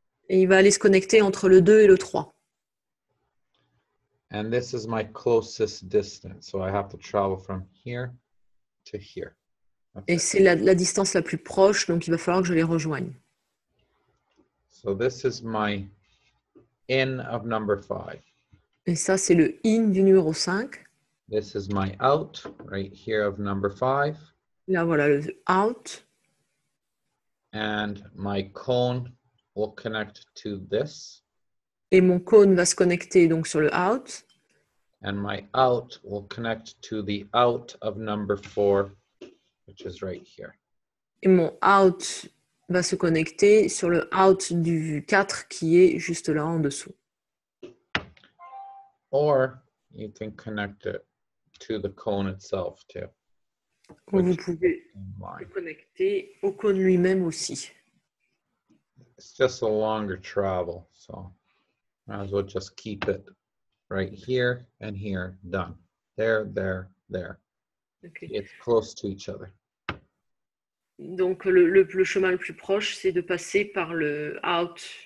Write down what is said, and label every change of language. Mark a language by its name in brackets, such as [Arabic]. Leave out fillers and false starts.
[French] Et il va aller se connecter entre le 2 et le 3. [English] And this is my closest distance. So I have to travel from here to here. [French] Et [English] Okay. [French] c'est la distance la plus proche, donc il va falloir que je les rejoigne. [English] So this is my in of number 5. [French] Et ça, c'est le in du numéro 5. [English] This is my out right here of number 5. [French] Là, voilà le out. [English] And my cone will connect to this. [French] Et mon cône va se connecter donc sur le out. [English] And my out will connect to the out of number 4, which is right here. [French] Et mon out va se connecter sur le out du 4 qui est juste là en dessous. [English] Or you can connect it to the cone itself too. [French] Ou vous pouvez le connecter au cône lui-même aussi. [English] It's just a longer travel, so might as well just keep it right here and here, done. There, there, there. Okay. It's close to each other. [French] Donc le chemin le plus proche, c'est de passer par le out.